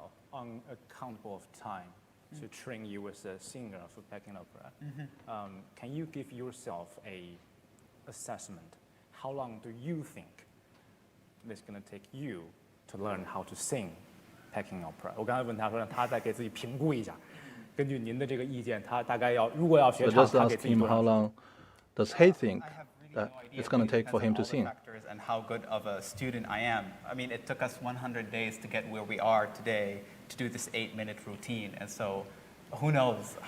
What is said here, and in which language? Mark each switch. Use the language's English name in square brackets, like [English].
[English] Unaccountable of time to train you as a singer for Peking Opera. Can you give yourself a assessment? How long do you think it's going to take you to learn how to sing Peking Opera? [Chinese] 我刚才问他说，让他再给自己评估一下，根据您的这个意见，他大概要如果要学唱， [English] just ask him how long does he think that it's going to take for him to sing. And how good of a student I am. I mean, it took us 100 days to get where we are today to do this 8-minute routine, and so who knows how